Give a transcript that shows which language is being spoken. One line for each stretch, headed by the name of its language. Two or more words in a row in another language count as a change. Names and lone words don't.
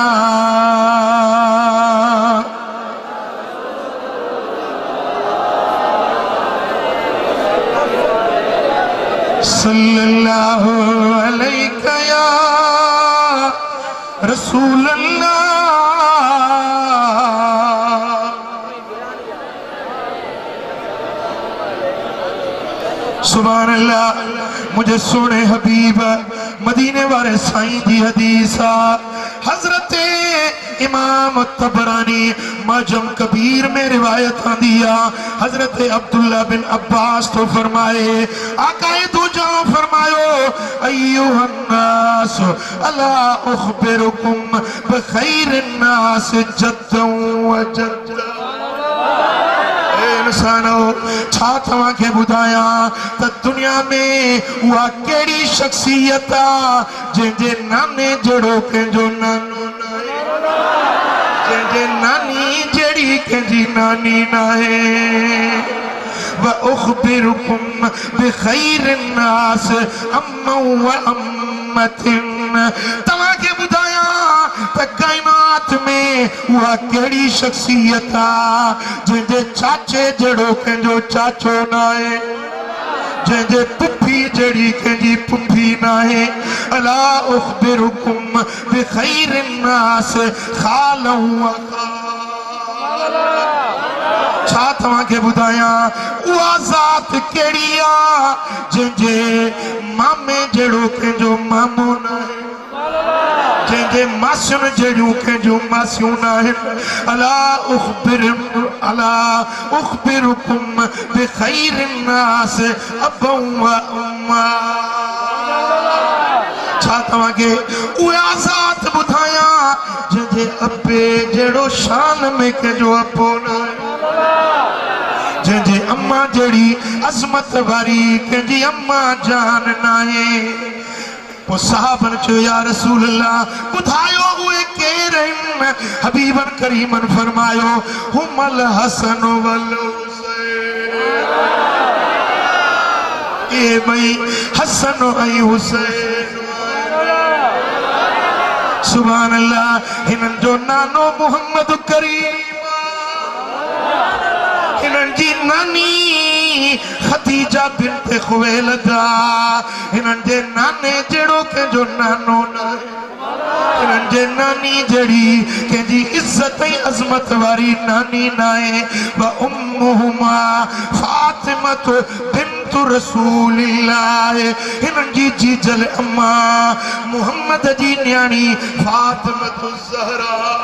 Arabic: صلى الله عليه يا رسول الله سبحان الله
Sindhi: मुझे सोने हबीब मदीने वाले साईं जी हदीस हजरत इमाम तबरानी मजम कबीर में रिवायत दिया हजरत अब्दुल्ला बिन अब्बास तो फरमाए आकाए दो जाओ फरमायो
Arabic: أيها الناس ألا أخبركم بخير الناس جدا وجدة
Sindhi: इंसानो छा तव्हां खे ॿुधायां त दुनिया में उहा कहिड़ी शख्सियत आहे जंहिंजे नाने जहिड़ो कंहिंजो नानो नाहे जंहिंजे नानी जहिड़ी कंहिंजी नानी नाहे
Arabic: وأخبركم بخير الناس عما وعمة
Sindhi: तव्हां खे ॿुधायां त काइनात में उहा कहिड़ी शख्सियत आहे जंहिंजे चाचे जहिड़ो कंहिंजो चाचो नाहे जंहिंजे पुफी जहिड़ी कंहिंजी पुफी नाहे
Arabic: ألا أخبركم بخير الناس خالا وخالة
Sindhi: छा तव्हां खे ॿुधायां उहा ज़ात कहिड़ी आहे जंहिंजे मामे जहिड़ो कंहिंजो मामो नाहे जंहिंजे मासियुनि जहिड़ियूं कंहिंजूं मासियूं न आहिनि
Arabic: ألا أخبركم بخير الناس أبا وأما
Sindhi: छा तव्हां खे उहा ज़ात ॿुधायां जंहिंजे अबे जहिड़ो शान में कंहिंजो अबो न आहे जंहिंजी अम्मा जहिड़ी अज़मत वारी कंहिंजी अम्मा जान नाहे पोइ साहबन चयो
Arabic: يا رسول الله
Sindhi: ॿुधायो उहे केर आहिनि हबीबन करीमन फरमायो
Arabic: هما الحسن والحسين
Sindhi: ए भई हसन ऐं हुसैन
Arabic: سبحان الله
Sindhi: हिननि जो नानो मोहम्मद करीम हिननि जी नानी खदीजा बिन्त खुवैलद हिननि जे नाने जहिड़ो कंहिंजो नानो नाहे हिननि जे नानी जहिड़ी कंहिंजी इज़त ऐं अज़मत वारी नानी नाहे
Arabic: وأمهما فاطمة بنت رسول الله
Sindhi: हिननि जी जीजल अम्मा मुहम्मद जी न्याणी फातिमत ज़हरा